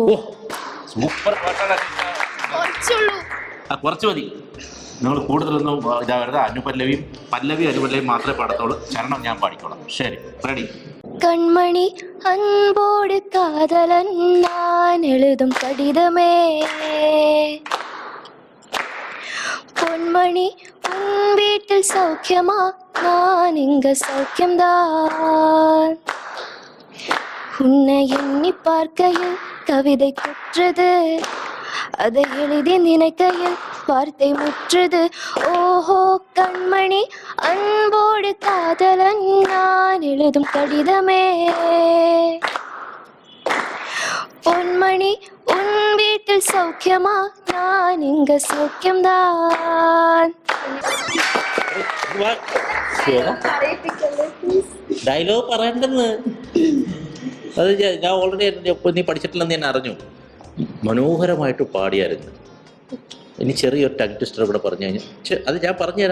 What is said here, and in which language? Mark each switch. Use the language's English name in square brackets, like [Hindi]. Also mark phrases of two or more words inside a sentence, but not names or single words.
[Malayalam] സൂപ്പർ പാട്ടാണ്. കുറച്ച് മതി. നിങ്ങൾ കൂടുതലൊന്നും ഇതാവരുത്. പല്ലവി അനുപല്ലവിയും മാത്രമേ പാടത്തുള്ളൂ. ചരണം ഞാൻ പാടിക്കോളാം. ശരി, റെഡി. [Tamil] கண்மணி அன்போடு காதலன் நான் எழுதும் கடிதமே, பொன்மணி உன் வீட்டில் சௌக்கியமா, நான் இங்க சௌக்கியம்தான். உன்னை எண்ணி பார்க்கையில் கவிதை குற்றது, அதை எழுதி நினைக்கையில் வார்த்தை முற்றுது. ஓஹோ கண்மணி அன்போடு காதலன் நான் எழுதும் கடிதமே, பொன்மணி உன் வீட்டில் சௌக்கியமா, நான் இங்க சௌக்கியம்தான். [Malayalam] ഡയലോഗ് പറയണ്ടെന്ന് അത് ഞാൻ ഓൾറെഡി നീ പഠിച്ചിട്ടില്ലെന്ന് ഞാൻ അറിഞ്ഞു. മനോഹരമായിട്ട് പാടിയായിരുന്നു. ഇനി ചെറിയൊരു [English] tongue twister [Malayalam] ഇവിടെ പറഞ്ഞു കഴിഞ്ഞാൽ അത് ഞാൻ പറഞ്ഞുതരാം.